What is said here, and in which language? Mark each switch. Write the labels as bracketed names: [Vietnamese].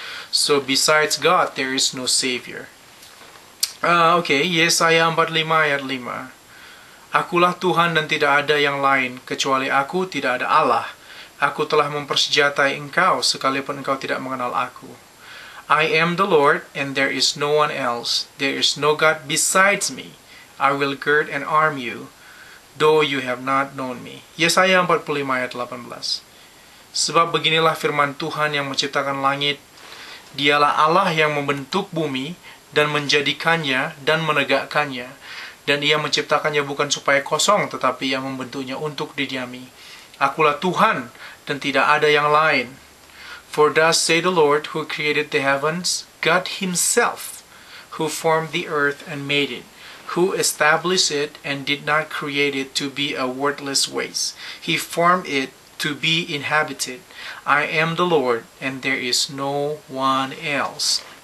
[English] So besides God there is no Savior. [Indonesian] Yesaya 45 ayat 5. Akulah Tuhan dan tidak ada yang lain, kecuali aku tidak ada Allah. Aku telah mempersenjatai engkau, sekalipun engkau tidak mengenal aku. [English] I am the Lord, and there is no one else. There is no God besides me. I will gird and arm you, though you have not known me. [Indonesian] Yesaya 45 ayat 18. Sebab beginilah firman Tuhan yang menciptakan langit. Dialah Allah yang membentuk bumi, dan menjadikannya, dan menegakkannya. Dan ia menciptakannya bukan supaya kosong, tetapi ia membentuknya untuk didiami. Akulah Tuhan, dan tidak ada yang lain. [English] For thus say the Lord, who created the heavens, God himself, who formed the earth and made it, who established it and did not create it to be a worthless waste. He formed it to be inhabited. I am the Lord, and there is no one else.